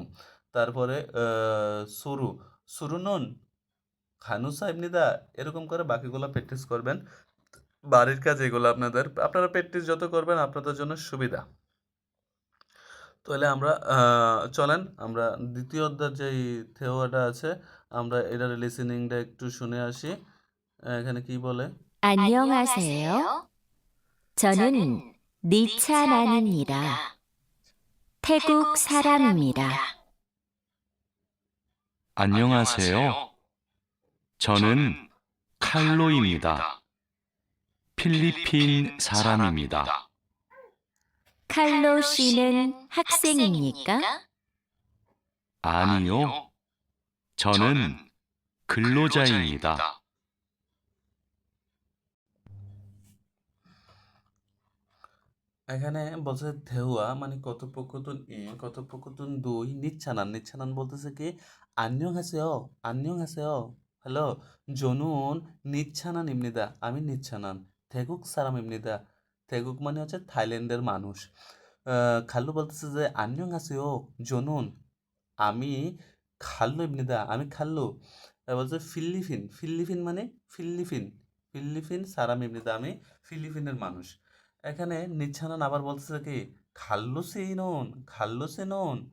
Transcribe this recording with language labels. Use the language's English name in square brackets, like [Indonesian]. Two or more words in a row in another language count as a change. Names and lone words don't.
[Bangla] তারপরে সুরু, [Korean] 수루는 간호사입니다, [Bangla] এরকম করে বাকিগুলো প্র্যাকটিস করবেন। বাড়ির কাজ এগুলো আপনাদের, আপনারা প্র্যাকটিস যত করবেন আপনাদের জন্য সুবিধা। তাহলে আমরা চলেন আমরা দ্বিতীয় অধ্যায়ের যেই থেওয়াটা আছে আমরা এটার লিসেনিংটা একটু শুনে আসি। এখানে কি বলে, [Korean] 안녕하세요. 저는 니차난입니다. 태국 사람입니다. 안녕하세요. 저는 칼로입니다. 필리핀 사람입니다. 칼로 씨는 학생입니까? 아니요. 저는 근로자입니다. [Bangla] এখানে বলছে ধেউয়া মানে কথোপকথন 2 নিচ্ছানান বলতেছে কি 안녕하세요 হ্যালো [Korean] 저는 니차난입니다 [Bangla] আমি নিচ্ছানান [Korean] 태국 사람입니다 [Bangla] 태국 মানে হচ্ছে থাইল্যান্ডের মানুষ খাল্লু বলতেছে যে [Korean] 안녕하세요 저는 [Bangla] আমি খাল্লু입니다 আমি খাল্লু বলছে ফিলিপিন মানে [Korean] 필리핀 사람입니다 [Bangla] আমি ফিলিপিনের মানুষ এখানে নিচ্ছানান আবার বলতেছে কি খাল্লুসিনুন